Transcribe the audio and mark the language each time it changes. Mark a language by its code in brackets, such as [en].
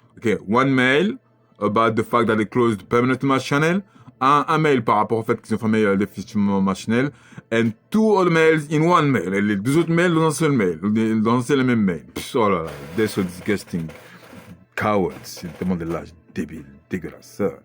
[en] Okay, one mail about the fact that they closed permanently my channel, [fr] un mail par rapport au fait qu'ils ont fermé définitivement ma chaîne, [en] and two other mails in one mail, [fr] et les deux autres mails dans un seul mail, dans un seul même mail. [en] Pff, [fr] oh là là, [en] they're so disgusting. [fr] Cowards, c'est tellement des lâches débiles, dégueulasses.